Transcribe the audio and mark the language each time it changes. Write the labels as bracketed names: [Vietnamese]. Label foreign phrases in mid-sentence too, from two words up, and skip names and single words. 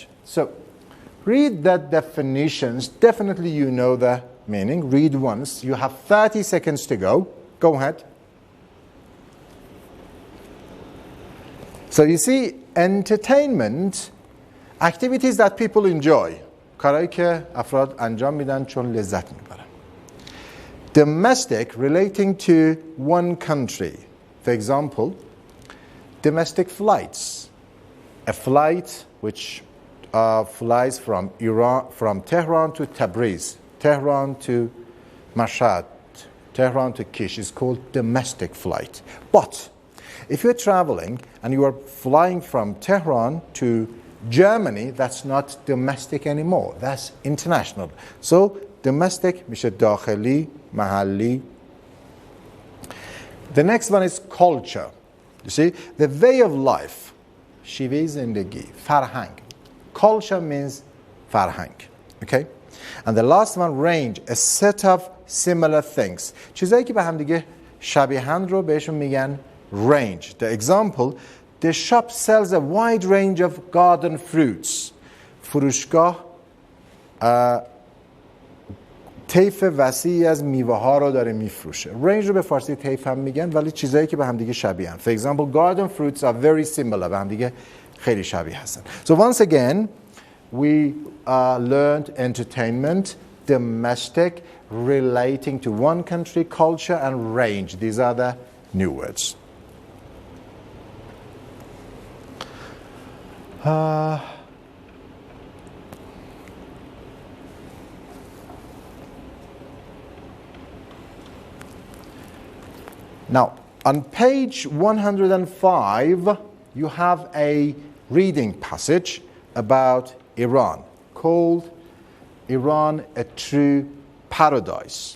[English] So, read the definitions. Definitely you know the meaning. Read once. You have 30 seconds to go. Go ahead. So you see, entertainment, activities that people enjoy. [Persian] کارهایی که افراد انجام میدن چون لذت میبرن. [English] Domestic, relating to one country. For example, domestic flights. A flight which flies from Iran, from Tehran to Tabriz, Tehran to Mashhad, Tehran to Kish is called domestic flight. But if you're traveling and you are flying from Tehran to Germany, that's not domestic anymore. That's international. So domestic [Persian] میشه داخلی, محلی. [English] The next one is culture. You see, the way of life. [Persian] شیوه زندگی, فرهنگ. [English] Culture means فرهنگ. Okay? And the last one, range, a set of similar things. [Persian] چیزایی که به هم دیگه شبیهند رو بهشون میگن range. [English] The example, the shop sells a wide range of garden fruits. [Persian] فروشگاه طیف وسیعی از میوه ها رو داره میفروشه. range رو به فارسی طیف هم میگن ولی چیزایی که به هم دیگه شبیه هستن. [English] For example, garden fruits are very similar. [Persian] به هم دیگه خیلی شبیه هستن. [English] So once again, we learned entertainment, domestic, relating to one country, culture, and range. These are the new words. Now, on page 105, you have a reading passage about Iran called Iran, a True Paradise.